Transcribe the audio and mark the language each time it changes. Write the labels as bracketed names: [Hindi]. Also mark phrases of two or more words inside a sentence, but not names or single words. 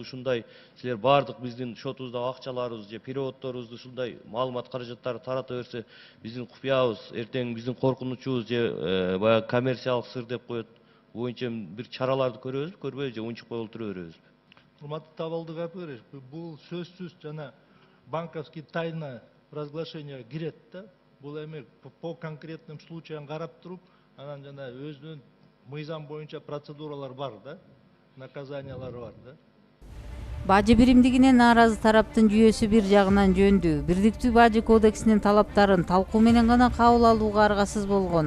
[Kyrgyz] Ушундай силер бардык биздин шотубуздагы акчаларыбыз же переводторубузду ушундай маалымат каражаттары тарата берсе, биздин купуябыз эртең биздин коркунучубуз же баягы коммерциялык сыр деп коет боюнча бир чараларды көрөбүзбү, көрбөйбүз же унчукпай олтура беребизби? Урматтуу Табалдык Апырович, бул сөзсүз жана [Russian] банковский тайна разглашение [Kyrgyz] кирет да. Бул эми [Russian] по конкретным случаям [Kyrgyz] карап туруп, анан жана өзүнүн мыйзам боюнча процедуралар бар да, наказаниялары бар да. Бажы биримдигине нааразы тараптын жүйөсү бир жагынан жөндүү, бирдиктүү бажы кодексинин талаптарын талкуу менен гана кабыл алууга аргасыз болгон.